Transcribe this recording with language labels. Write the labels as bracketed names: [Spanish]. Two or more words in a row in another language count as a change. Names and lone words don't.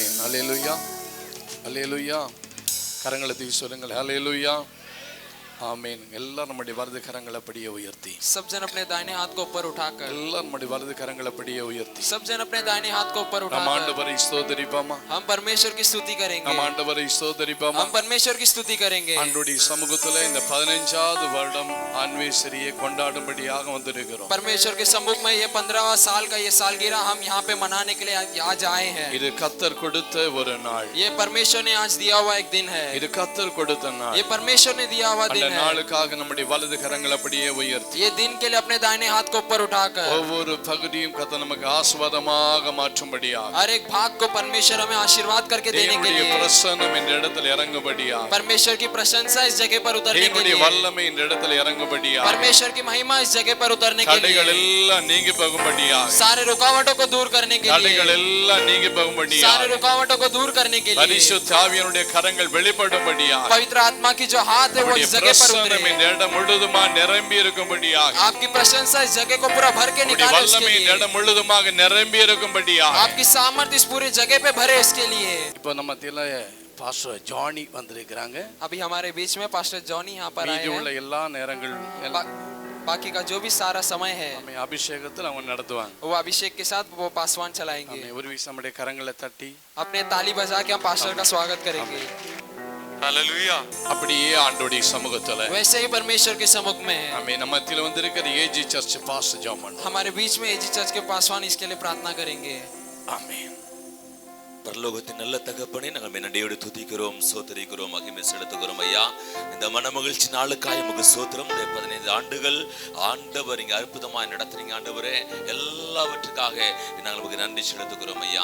[Tamil] அல்லேலூயா, அல்லேலூயா. கரங்களை தூக்கி சொல்லுங்கள், அல்லேலூயா, ஆமென். எல்லாரும் நம்முடைய வலது கரங்களை அப்படியே உயர்த்தி, [Hindi] सब जन अपने दाहिने हाथ को ऊपर उठाकर, [Tamil] எல்லாரும் நம்முடைய வலது கரங்களை அப்படியே உயர்த்தி [Hindi] सब जन अपने दाहिने हाथ को ऊपर [Tamil] நம்ம [Hindi] उठाकर [Tamil] ஆண்டவரை ஸ்தோத்திரிப்போமா, [Hindi] हम परमेश्वर की स्तुति करेंगे। [Tamil] நம்ம ஆண்டவரை ஸ்தோத்திரிப்போமா. [Hindi] हम परमेश्वर की स्तुति करेंगे। [Tamil] ஆண்டவருடைய சமூகத்துல இந்த 15வது வருடம் ஆன்வேசரியை கொண்டாடும்படியாக வந்திருக்கிறோம். [Hindi] परमेश्वर के सम्मुख में ये 15वां साल का ये सालगिरह हम यहाँ पे मनाने के लिए आज आए हैं। [Tamil] இது கர்த்தர் கொடுத்த ஒரு நாள், [Hindi] ये परमेश्वर ने आज दिया हुआ एक दिन है। [Tamil] இது கர்த்தர் கொடுத்த நாள். [Hindi] ये परमेश्वर ने दिया हुआ दिन [Tamil] அந்த [Hindi] है। [Tamil] நாளுக்காக நம்முடைய வலது கரங்களை அப்படியே உயர்த்தி [Hindi] ये दिन के लिए अपने दाहिने हाथ को ऊपर उठाकर [Tamil] ஒவ்வொரு பகுதியும் கர்த்தர் நமக்கு ஆசீர்வாதமாக மாற்றும்படியாக, [Hindi] हर एक भाग को परमेश्वर हमें आशीर्वाद करके देने के [Tamil] தேவனுடைய [Hindi] लिए, [Tamil] பிரசன்னம் இந்த இடத்துல இறங்கும்படியாக, [Hindi] परमेश्वर की प्रशंसा इस जगह पर उतरने के [Tamil] தேவனுடைய [Hindi] लिए, [Tamil] வல்லமை இந்த இடத்துல இறங்கும்படியாக, [Hindi] परमेश्वर की महिमा इस जगह पर उतरने के [Tamil] தடைகள் [Hindi] लिए, [Tamil] எல்லாம் நீங்கி போகும்படியாக, [Hindi] सारे रुकावटों को दूर करने के [Tamil] தடைகள் [Hindi] लिए, [Tamil] எல்லாம் நீங்கி [Hindi] सारे [Tamil] போகும்படியாக, [Hindi] रुकावटों को दूर करने के लिए, [Tamil] பரிசுத்த ஆவியானுடைய கரங்கள் வெளிப்படும்படியாக, [Hindi] पवित्र आत्मा की जो हाथ है वो इस जगह पर [Tamil] பிரசன்னம் இந்த [Hindi] उतरे, [Tamil] இடம் முழுதுமா நிரம்பி இருக்கும்படியாக, [Hindi] आपकी प्रशंसा इस जगह को पूरा भर के [Tamil] உம்முடைய [Hindi] निकाले उसके [Tamil] வல்லமை இந்த [Hindi] लिए, [Tamil] இடம் முழுதுமாக நிரம்பி இருக்கும்படியாக. [Hindi] आपकी सामर्थ्य इस पूरे जगह पे भरे इसके लिए। [Tamil] இப்போ நம்ம மத்தியில பாஸ்டர் ஜானி வந்திருக்கிறாங்க. [Hindi] अभी हमारे बीच में पास्टर जॉनी यहाँ पर आए [Tamil] மீதி உள்ள [Hindi] हैं। [Tamil] எல்லா நேரங்கள் [Hindi] बाकी का जो भी सारा समय है [Tamil] நம்ம அபிஷேகத்தில் அவங்க நடத்துவாங்க. [Hindi] वो अभिषेक के साथ वो पासवान चलाएंगे। [Tamil] நம்ம ஒரு விஷயம் நம்முடைய கரங்களை தட்டி [Hindi] अपने ताली बजा के हम पास्टर का स्वागत करेंगे। [Tamil] ஹalleluya. அப்படியே ஆண்டவருடைய சமூகத்துல [Hindi] वैसे ही परमेश्वर के सम्मुख में [Tamil] நம்ம நம்ம மத்தியில வந்திருக்கிற ஏஜி சர்ச் பாஸ்டர் ஜாமன், [Hindi] हमारे बीच में एजी चर्च के पासवान इसके लिए प्रार्थना करेंगे। [Tamil] ஆமென். பரலோகத்தின் நல்ல தகப்பனே, நாங்கள் நன்றியோடு துதிக்கிறோம், சோதரிக்கிறோம், மகிமை செலுத்துகிறோம் ஐயா. இந்த மனமகிழ்ச்சி நாளுக்காய் உமக்கு சோத்திரம். 15 ஆண்டுகள் ஆண்டவர் இங்கே அற்புதமாய் நடத்துறீங்க ஆண்டவரே. எல்லாவற்றுக்காக நாங்கள் உமக்கு நன்றி செலுத்துகிறோம் ஐயா.